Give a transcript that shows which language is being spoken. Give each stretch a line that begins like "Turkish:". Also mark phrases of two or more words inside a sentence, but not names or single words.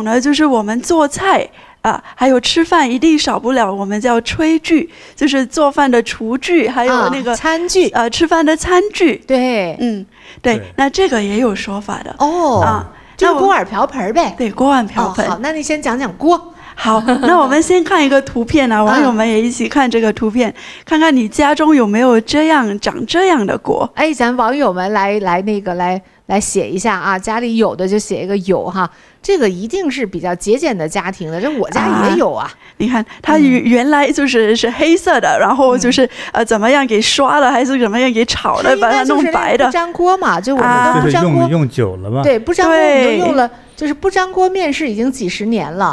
Chinese: 那第3種呢，就是我們做菜還有吃飯一定少不了我們叫炊具，就是做飯的廚具，還有那個餐具，吃飯的餐具。对，对，那這個也有說法的就是鍋碗瓢盆唄。對，鍋碗瓢盆。好，那你先講講鍋。好，那我們先看一個圖片啊，網友們也一起看這個圖片，看看你家中有沒有長這樣的鍋。哎，咱網友們來寫一下啊，家裡有的就寫一個有哈，這個一定是比較節儉的家庭的，這我家也有啊。你看它原來是黑色的，然後就是怎麼樣給刷了，還是怎麼樣給炒的，把它弄白的。不粘鍋嘛，就我們都不粘鍋，用久了吧？对，不粘锅我们都用了，就是不粘鍋面是已经几十年了。